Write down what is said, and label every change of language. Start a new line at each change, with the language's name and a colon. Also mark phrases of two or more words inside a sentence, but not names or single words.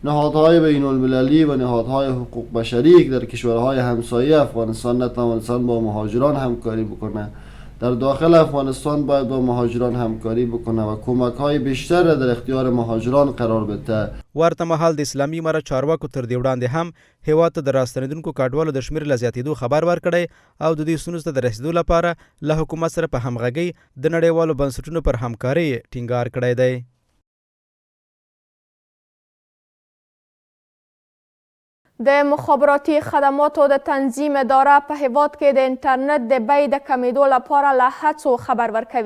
Persian: نهادهای بین المللی و نهادهای حقوق بشری که در کشورهای همسایه افغانستان نتوانستند با مهاجران همکاری بکنه، در داخل افغانستان باید با مهاجران همکاری بکنه و کمک های بیشتر در اختیار مهاجران قرار بده.
Pashto: ورته مهال د اسلامي امارت چارواکو تر دې وړاندې هم هیواد ته د راستنیدونکو کډوالو د شمېر له زیاتېدو خبر ورکړی او د دې ستونزو ته د رسیدو لپاره له حکومت سره په همغږۍ د نړیوالو بنسټونو پر همکارۍ ټینګار کړی دی. د مخابراتي خدماتو د تنظیم اداره په هیواد کې د انټرنیټ د بیې د کمیدو لپاره له هڅو خبر ورکوي.